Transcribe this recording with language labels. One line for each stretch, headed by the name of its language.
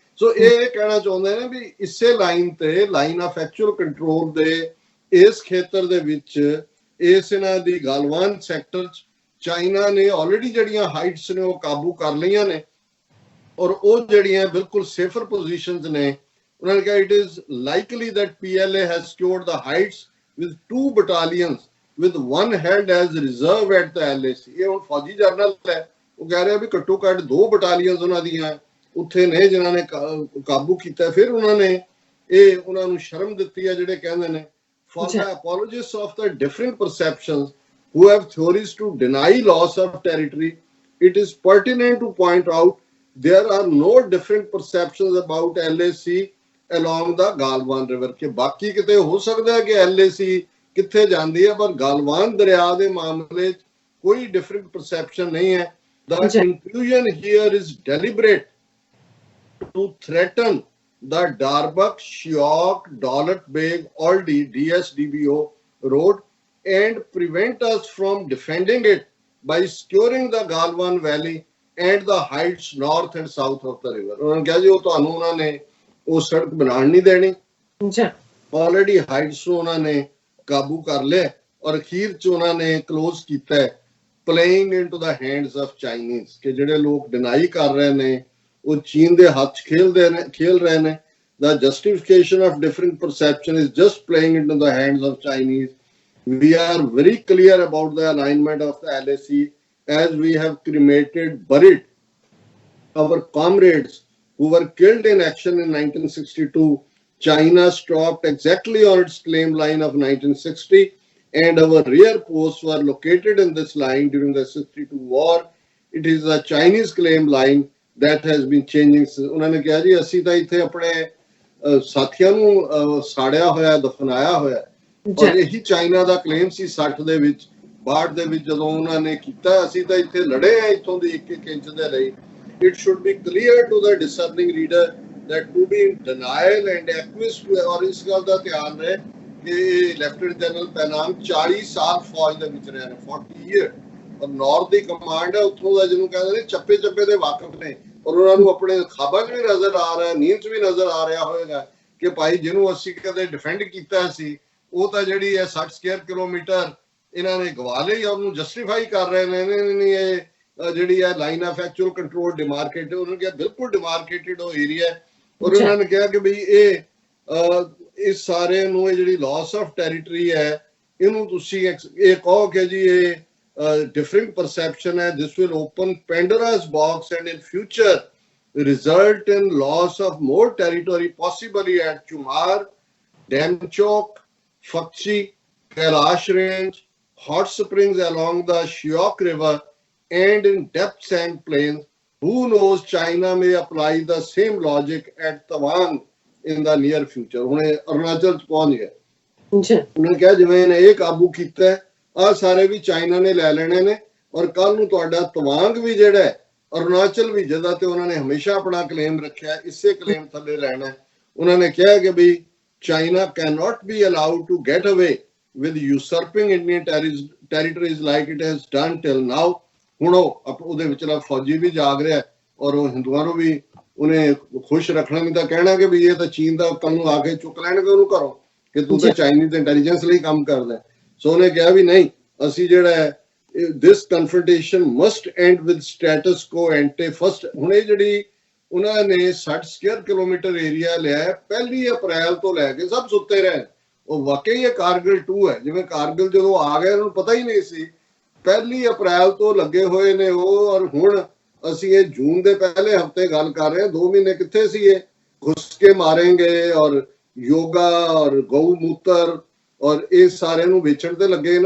Punjabi: ਸੋ ਇਹ ਕਹਿਣਾ ਚਾਹੁੰਦੇ ਨੇ ਵੀ ਇਸੇ ਲਾਈਨ ਤੇ, ਲਾਈਨ ਆਫ ਐਕਚੁਅਲ ਕੰਟਰੋਲ ਦੇ ਇਸ ਖੇਤਰ ਦੇ ਵਿੱਚ, ਇਸ ਇਹਨਾਂ ਦੀ ਗਾਲਵਾਨ ਸੈਕਟਰ 'ਚ ਚਾਈਨਾ ਨੇ ਆਲਰੇਡੀ ਜਿਹੜੀਆਂ ਹਾਈਟਸ ਨੇ ਉਹ ਕਾਬੂ ਕਰ ਲਈਆਂ ਨੇ, ਔਰ ਉਹ ਜਿਹੜੀਆਂ ਬਿਲਕੁਲ ਸੇਫਰ ਪੋਜੀਸ਼ਨਸ ਨੇ। ਉਹਨਾਂ ਨੇ ਕਿਹਾ
English: It is likely that PLA has secured the heights with 2 battalions with one held as reserve at the LAC।
Punjabi: ਇਹ ਹੁਣ ਫੌਜੀ ਜਰਨਲ ਹੈ, ਉਹ ਕਹਿ ਰਿਹਾ ਵੀ ਘੱਟੋ ਘੱਟ 2 battalions ਉਹਨਾਂ ਦੀਆਂ ਉੱਥੇ ਨੇ ਜਿਨ੍ਹਾਂ ਨੇ ਕਾਬੂ ਕੀਤਾ। ਫਿਰ ਉਹਨਾਂ ਨੇ ਇਹ ਉਹਨਾਂ ਨੂੰ ਸ਼ਰਮ ਦਿੱਤੀ ਹੈ, ਜਿਹੜੇ ਕਹਿੰਦੇ ਨੇ
English: for the apologists of the different perceptions who have theories to deny loss of territory, it is pertinent to point out there are no different perceptions about LAC along the Galwan river।
Punjabi: ਕਿ ਬਾਕੀ ਕਿਤੇ ਹੋ ਸਕਦਾ ਹੈ ਕਿ LAC ਕਿੱਥੇ ਜਾਂਦੀ ਹੈ, ਪਰ ਗਾਲਵਾਨ ਦਰਿਆ ਦੇ ਮਾਮਲੇ 'ਚ ਕੋਈ ਡਿਫਰੈਂਟ ਪਰਸੈਪਸ਼ਨ ਨਹੀਂ ਹੈ।
English: The conclusion here is deliberate to threaten the Darbuk Shiok Daulat Beg Aldi DSDBO road and prevent us from defending it by securing the Galwan Valley and the heights north and south of the river।
Punjabi: ਉਹਨਾਂ ਨੇ ਕਿਹਾ ਜੀ ਉਹ ਤੁਹਾਨੂੰ ਉਹਨਾਂ ਨੇ ਉਹ ਸੜਕ ਬਣਾਉਣ ਨਹੀਂ ਦੇਣੀ, ਆਲਰੇਡੀ ਹਾਈਟਸ ਨੂੰ ਉਹਨਾਂ ਨੇ ਕਾਬੂ ਕਰ ਲਿਆ, ਔਰ ਅਖੀਰ 'ਚ ਉਹਨਾਂ ਨੇ ਕਲੋਜ਼ ਕੀਤਾ ਹੈ
English: playing into the hands of Chinese,
Punjabi: ਕਿ ਜਿਹੜੇ ਲੋਕ ਡਿਨਾਈ ਕਰ ਰਹੇ ਨੇ ਉਹ ਚੀਨ ਦੇ ਹੱਥ 'ਚ ਖੇਲ ਰਹੇ ਨੇ।
English: The justification of different perception is just playing into the hands of Chinese. We are very clear about the alignment of the LAC as we have buried our comrades who were killed in action in 1962. China stopped exactly on its claim line of 1960 and our rear posts were located in this line during the 62 war. It is the Chinese claim line that has been changing।
Punjabi: ਉਹਨਾਂ ਨੇ ਕਿਹਾ ਜੀ ਅਸੀਂ ਤਾਂ ਇੱਥੇ ਆਪਣੇ ਸਾਥੀਆਂ ਨੂੰ ਸਾੜਿਆ ਹੋਇਆ, ਦਫਨਾਇਆ ਹੋਇਆ, ਔਰ ਇਹੀ ਚਾਈਨਾ ਦਾ ਕਲੇਮ ਸੀ 60 ਦੇ ਵਿੱਚ 62 ਦੇ ਵਿੱਚ ਜਦੋਂ ਉਹਨਾਂ ਨੇ ਕੀਤਾ, ਅਸੀਂ ਤਾਂ ਇੱਥੇ ਲੜੇ ਆ ਇੱਥੋਂ ਦੀ 1-1 ਇੰਚ ਦੇ ਲਈ।
English: It should be clear to the discerning reader that to be in denial and acquiesce to,
Punjabi: ਔਰ ਇਸ ਗੱਲ ਦਾ ਧਿਆਨ ਰਹੇ ਕਿ ਲੈਫਟੀਨੈਂਟ ਜਨਰਲ ਪੈਨਾਂਗ 40 ਸਾਲ ਫੌਜ ਦੇ ਵਿੱਚ ਰਹੇ ਨੇ,
English: 40 years,
Punjabi: ਔਰ ਨਾਰਥ ਦੀ ਕਮਾਂਡ ਹੈ ਉੱਥੋਂ ਦਾ, ਜਿਹਨੂੰ ਕਹਿੰਦੇ ਨੇ ਚੱਪੇ ਚੱਪੇ ਦੇ ਵਾਕਿਫ ਨੇ, ਔਰ ਉਹਨਾਂ ਨੂੰ ਆਪਣੇ ਖਾਬਾਂ 'ਚ ਵੀ ਨਜ਼ਰ ਆ ਰਿਹਾ, ਨੀਂਦ 'ਚ ਵੀ ਨਜ਼ਰ ਆ ਰਿਹਾ ਹੋਏਗਾ ਕਿ ਭਾਈ ਜਿਹਨੂੰ ਅਸੀਂ ਕਦੇ ਡਿਫੈਂਡ ਕੀਤਾ ਸੀ ਉਹ ਤਾਂ ਜਿਹੜੀ ਹੈ 60 ਸਕੁਅਰ ਕਿਲੋਮੀਟਰ ਇਹਨਾਂ ਨੇ ਗਵਾ ਲਈ, ਉਹਨੂੰ ਜਸਟੀਫਾਈ ਕਰ ਰਹੇ ਨੇ ਨਹੀਂ ਇਹ ਜਿਹੜੀ ਹੈ ਲਾਈਨ ਆਫ ਐਕਚੁਅਲ ਕੰਟਰੋਲ ਡਿਮਾਰਕੇਟਡ, ਉਹਨਾਂ ਨੇ ਕਿਹਾ ਬਿਲਕੁਲ ਡਿਮਾਰਕੇਟਡ ਉਹ ਏਰੀਆ ਹੈ। ਔਰ ਉਹਨਾਂ ਨੇ ਕਿਹਾ ਕਿ ਬਈ ਇਹ ਇਸ ਸਾਰੇ ਨੂੰ ਇਹ ਜਿਹੜੀ ਲਾਸ ਆਫ ਟੈਰੀਟਰੀ ਹੈ ਇਹਨੂੰ ਤੁਸੀਂ ਇਹ ਕਹੋ ਕਿ ਜੀ ਇਹ
English: different perception hai, this will open Pandora's box and in future result in loss of more territory, possibly at Chumar, Damchok, Fakchi, Kailash Range, hot springs along the Shiok River and in depth sand plains. Who knows, China may apply the same logic at Tawang in the near future।
Punjabi: ਹੁਣ ਅਰੁਣਾਚਲ 'ਚ ਪਹੁੰਚ ਗਏ, ਉਹਨੇ ਕਿਹਾ ਜਿਵੇਂ ਇਹਨੇ ਇਹ ਕਾਬੂ ਕੀਤਾ ਆ ਸਾਰੇ ਵੀ ਚਾਈਨਾ ਨੇ ਲੈ ਲੈਣੇ ਨੇ, ਔਰ ਕੱਲ ਨੂੰ ਤੁਹਾਡਾ ਤਵਾਂਗ ਵੀ ਜਿਹੜਾ ਹੈ ਅਰੁਣਾਚਲ ਵੀ ਜਿਹਦਾ ਤੇ ਉਹਨਾਂ ਨੇ ਹਮੇਸ਼ਾ ਆਪਣਾ ਕਲੇਮ ਰੱਖਿਆ ਇਸੇ ਕਲੇਮ ਥੱਲੇ ਲੈਣਾ। ਉਹਨਾਂ ਨੇ ਕਿਹਾ ਕਿ ਵੀ
English: China can not be allowed to get away with usurping Indian territories like it has done till now.
Punjabi: ਹੁਣ ਉਹਦੇ ਵਿਚਲਾ ਫੌਜੀ ਵੀ ਜਾਗ ਰਿਹਾ ਔਰ ਉਹ ਹਿੰਦੂਆਂ ਨੂੰ ਵੀ ਉਹਨੇ ਖੁਸ਼ ਰੱਖਣਾ, ਨਹੀਂ ਤਾਂ ਕਹਿਣਾ ਕਿ ਵੀ ਇਹ ਤਾਂ ਚੀਨ ਦਾ ਕੱਲ ਨੂੰ ਆ ਕੇ ਚੁੱਕ ਲੈਣਗੇ ਉਹਨੂੰ ਘਰੋਂ। ਕਿ ਤੂੰ ਤਾਂ ਚਾਈਨੀਜ਼ ਇੰਟੈਲੀਜੈਂਸ ਲਈ ਕੰਮ ਕਰਦਾ। ਸੋ ਉਹਨੇ ਕਿਹਾ ਵੀ ਨਹੀਂ, ਅਸੀਂ ਜਿਹੜਾ ਹੈ
English: this confrontation must end with status quo ante first।
Punjabi: ਹੁਣ ਇਹ ਜਿਹੜੀ ਉਹਨਾਂ ਨੇ 60 ਸਕੁਅਰ ਕਿਲੋਮੀਟਰ ਏਰੀਆ ਲਿਆ ਹੈ, 1 ਅਪ੍ਰੈਲ ਤੋਂ ਲੈ ਕੇ ਸਭ ਸੁੱਤੇ ਰਹੇ। ਉਹ ਵਾਕਈ ਇਹ ਕਾਰਗਿਲ 2 ਹੈ। ਜਿਵੇਂ ਕਾਰਗਿਲ ਜਦੋਂ ਆ ਗਏ ਉਹਨਾਂ ਨੂੰ ਪਤਾ ਹੀ ਨਹੀਂ ਸੀ, 1 ਅਪ੍ਰੈਲ ਤੋਂ ਲੱਗੇ ਹੋਏ ਨੇ ਉਹ। ਔਰ ਹੁਣ ਅਸੀਂ ਇਹ ਜੂਨ ਦੇ ਪਹਿਲੇ ਹਫਤੇ ਗੱਲ ਕਰ ਰਹੇ ਹਾਂ, 2 ਮਹੀਨੇ ਕਿੱਥੇ ਸੀ ਇਹ
Hindi: ਘੁਸ ਕੇ ਮਾरेंगे
Punjabi: ਔਰ ਯੋਗਾ ਔਰ ਗਊ ਮੂਤਰ ਔਰ ਇਹ ਸਾਰੇ ਨੂੰ ਵੇਚਣ ਤੇ ਲੱਗੇ।